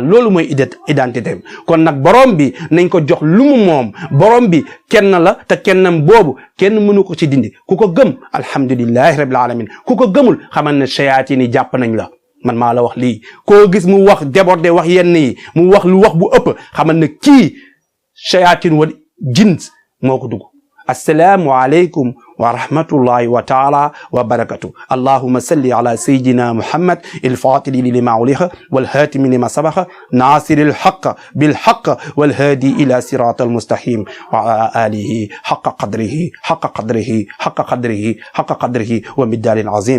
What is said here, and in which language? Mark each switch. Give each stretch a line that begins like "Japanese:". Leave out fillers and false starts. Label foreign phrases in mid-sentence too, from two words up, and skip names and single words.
Wolof: loolu mooy identité kon nag borom bi nañ ko jox lu mu moom borom bi kenn la te kennam boobu kenn mënu ko ci dindi ku ko gëm
Arabic: الحمد لله رب العالمين
Wolof: ku ko gëmul xamal ne shayatin yi jàpp nañ la man maa la wax lii koo gis mu wax débordé wax yenn yi mu wax lu wax bu ëpp xamal ne kii
Arabic: شياطين والجن
Wolof: moo ko dugg
Arabic: السلام عليكم ورحمة الله وتعالى وبركاته. اللهم صل على سيدنا محمد الفاتح لما أغلق والهاتم لما سبق ناصر الحق بالحق والهادي إلى صراط المستقيم وعلى آله حق قدره ومقدار عظيم.